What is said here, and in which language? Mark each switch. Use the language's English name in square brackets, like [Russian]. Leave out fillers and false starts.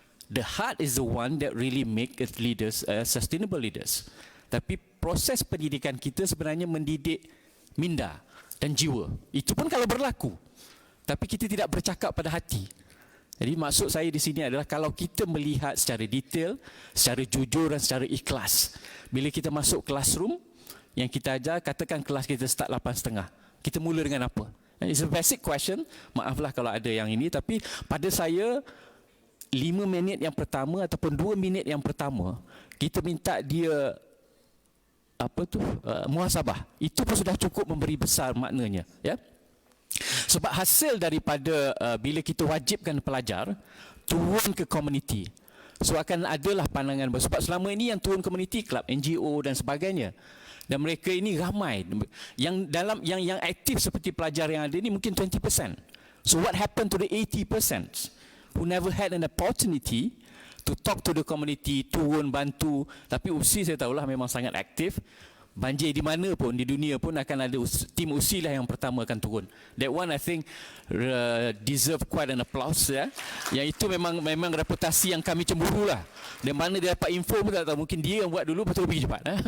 [English] The heart is the one that really make us leaders, sustainable leaders. [Malay] Tapi proses pendidikan kita sebenarnya mendidik minda dan jiwa. Itu pun kalau berlaku. Tapi kita tidak bercakap pada hati. Jadi maksud saya di sini adalah kalau kita melihat secara detail, secara jujur dan secara ikhlas. Bila kita masuk classroom, yang kita ajar, katakan kelas kita start 8.30. Kita mula dengan apa? [English] It's a basic question. [Malay] Maaflah kalau ada yang ini. Tapi pada saya, 5 minit yang pertama ataupun 2 minit yang pertama, kita minta dia muhasabah. Itu pun sudah cukup memberi besar maknanya. Sebab hasil daripada bila kita wajibkan pelajar turun ke komuniti, so akan adalah pandangan. Sebab selama ini yang turun komuniti, kelab NGO dan sebagainya, dan mereka ini ramai yang dalam yang aktif seperti pelajar yang ada ini mungkin 20%. [English] So what happened to the 80% who never had an opportunity to talk to the community, [Malay] turun bantu? Tapi USI saya tahulah memang sangat aktif. Banjir di mana pun di dunia pun akan ada tim USI lah yang pertama akan turun. [English] That one I think deserve quite an applause. [Malay] Yang itu memang reputasi yang kami cemburu lah. Dan mana dia dapat info pun tak tahu. Mungkin dia yang buat dulu, betul pergi cepat.